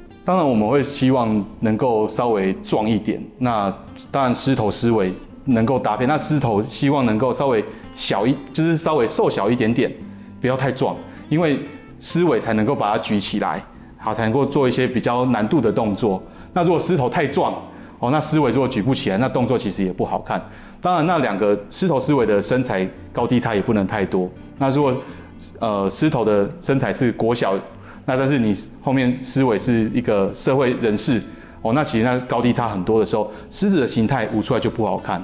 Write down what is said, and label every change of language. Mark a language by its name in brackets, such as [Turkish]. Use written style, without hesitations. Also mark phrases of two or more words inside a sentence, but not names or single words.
[Chinese] 當然我們會希望能夠稍微壯一點，那當然獅頭獅尾能夠搭配，那獅頭希望能夠稍微就是稍微瘦小一點點，不要太壯，因為獅尾才能夠把它舉起來，好才能夠做一些比較難度的動作。那如果獅頭太壯，哦，那狮尾如果举不起来，那动作其实也不好看。当然，那2个狮头狮尾的身材高低差也不能太多。那如果狮头的身材是国小，那但是你后面狮尾是一个社会人士，哦，那其实那高低差很多的时候，狮子的形态舞出来就不好看。